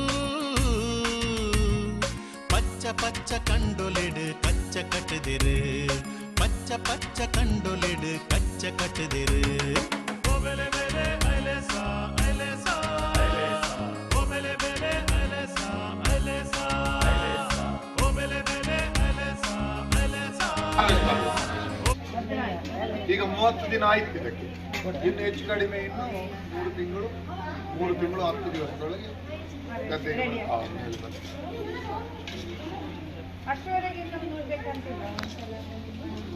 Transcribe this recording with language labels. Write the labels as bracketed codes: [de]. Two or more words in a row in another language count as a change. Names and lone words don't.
[tcy] ಪಚ್ಚ ಪಚ್ಚ ಕಂಡೊಲಿಡ್ ಕಚ್ಚ ಕಟ್ಟದಿರು ಪಚ್ಚ ಪಚ್ಚ ಕಂಡೊಲಿಡ್ ಕಚ್ಚ ಕಟ್ಟದಿರು ಓಬೆಲೆ ಬೆಲೆ ಅಲೆಸಾ ಅಲೆಸಾ ಓಬೆಲೆ ಬೆಲೆ ಅಲೆಸಾ ಅಲೆಸಾ ಓಬೆಲೆ ಬೆಲೆ ಅಲೆಸಾ ಅಲೆಸಾ [kn] ಈಗ 30 ದಿನ ಆಯ್ತು ಇದಕ್ಕೆ. ಇನ್ನು ಹೆಚ್ಚು ಕಡಿಮೆ ಇನ್ನು 3 ತಿಂಗಳು 10 ದಿವಸದೊಳಗೆ ಗದ್ದೆಗೆ ಅಷ್ಟರವರೆಗೆ ನೋಡ್ಬೇಕಂತಿಲ್ಲ.